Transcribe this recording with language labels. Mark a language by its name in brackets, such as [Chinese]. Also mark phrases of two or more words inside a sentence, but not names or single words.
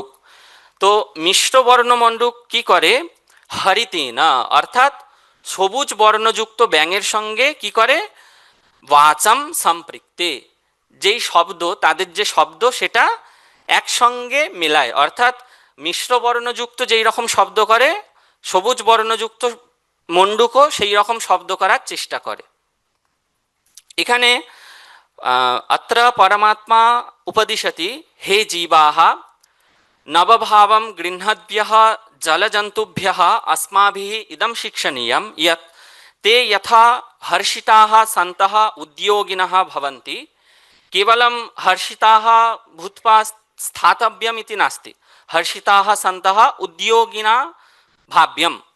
[Bangla] তো মিশ্র বর্ণ মণ্ডুক কি করে, হরিতেনা অর্থাৎ সবুজ বর্ণযুক্ত ব্যাঙের সঙ্গে কি করে, [Sanskrit] বাচাম সম্পৃক্তে, [Bangla] যেই শব্দ তাদের যে শব্দ সেটা একসঙ্গে মেলায়, অর্থাৎ মিশ্র বর্ণযুক্ত যেই রকম শব্দ করে সবুজ বর্ণযুক্ত মণ্ডুকও সেই রকম শব্দ করার চেষ্টা করে। [Sanskrit] এখানে अत्र परमात्मा उपदिशति हे जीवाः नवभावं गृह्णद्भ्यः जलजन्तुभ्यः अस्माभिः इदं शिक्षणीयं यत् ते यथा हर्षिताः सन्तः उद्योगिनः भवन्ति, केवलं हर्षिताः भूत्वा स्थातव्यम् इति नास्ति, हर्षिताः सन्तः उद्योगिना भाव्यम्।